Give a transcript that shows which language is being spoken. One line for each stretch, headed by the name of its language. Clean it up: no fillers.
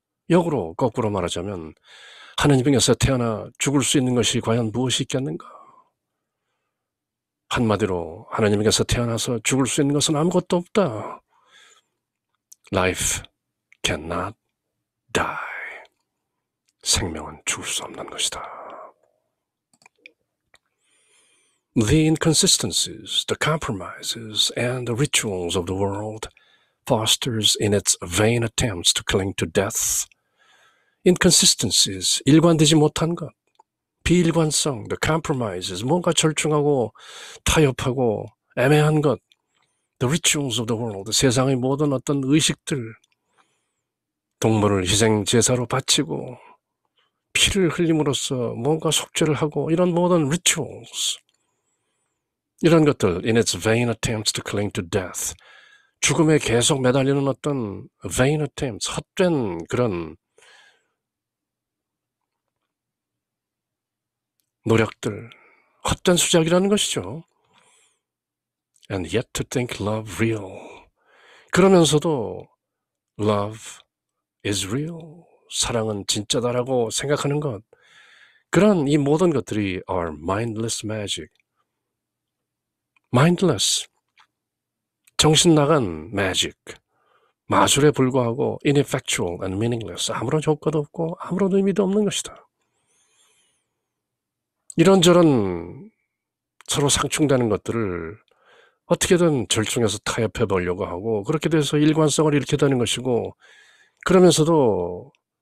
Korean: 역으로 거꾸로 말하자면 하나님에게서 태어나 죽을 수 있는 것이 과연 무엇이 있겠는가? 한마디로 하나님에게서 태어나서 죽을 수 있는 것은 아무것도 없다.
English: Life cannot die.
Korean: 생명은 죽을 수 없는 것이다.
English: The inconsistencies, the compromises, and the rituals of the world fosters in its vain attempts to cling to death. Inconsistencies,
Korean: 일관되지 못한 것, 비일관성,
English: the compromises,
Korean: 뭔가 절충하고 타협하고 애매한 것,
English: the rituals of the world,
Korean: 세상의 모든 어떤 의식들, 동물을 희생 제사로 바치고 피를 흘림으로써 뭔가 속죄를 하고 이런 모든 rituals, 이런 것들,
English: in its vain attempts to cling to death,
Korean: 죽음에 계속 매달리는 어떤
English: vain attempts,
Korean: 헛된 그런 노력들, 헛된 수작이라는 것이죠.
English: And yet to think love real.
Korean: 그러면서도
English: love is real.
Korean: 사랑은 진짜다라고 생각하는 것. 그런 이 모든 것들이
English: are mindless magic.
Korean: mindless. 정신 나간 magic. 마술에 불과하고
English: ineffectual and meaningless.
Korean: 아무런 효과도 없고 아무런 의미도 없는 것이다. 이런저런 서로 상충되는 것들을 어떻게든 절충해서 타협해 보려고 하고 그렇게 돼서 일관성을 잃게 되는 것이고 그러면서도